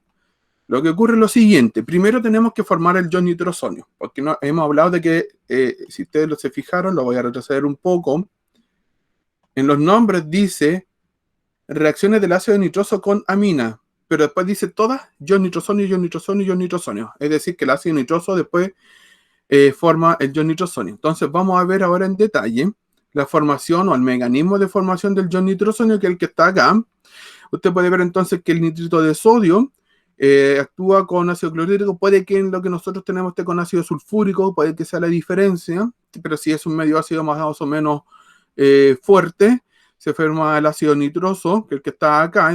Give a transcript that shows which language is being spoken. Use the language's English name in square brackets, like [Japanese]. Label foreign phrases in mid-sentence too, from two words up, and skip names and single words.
[Spanish] Lo que ocurre es lo siguiente: primero tenemos que formar el ion nitrosonio, porque no, hemos hablado de que, si ustedes se fijaron, lo voy a retroceder un poco, en los nombres dice reacciones del ácido nitroso con amina, pero después dice todas ion nitrosonio, ion nitrosonio, ion nitrosonio. Es decir, que el ácido nitroso después forma el ion nitrosonio. Entonces vamos a ver ahora en detalle la formación o el mecanismo de formación del ion nitrosonio, que es el que está acá. Usted puede ver entonces que el nitrito de sodio actúa con ácido clorhídrico. Puede que en lo que nosotros tenemos esté con ácido sulfúrico, puede que sea la diferencia, pero si es un medio ácido más o menos fuerte, se forma el ácido nitroso, que es el que está acá.